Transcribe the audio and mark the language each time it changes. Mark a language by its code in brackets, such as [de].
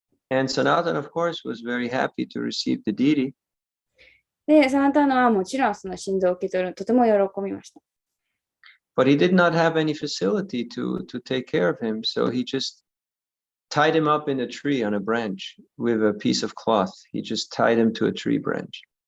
[en] And Sanatan, of course, was very happy to receive the deity. [ja] で、サナタナはもちろんその心臓を受け取るとても喜びました。 [en] But he did not have any facility to take care of him, so he just tied him up in a tree on a branch with a piece of cloth. He just tied him to a tree branch.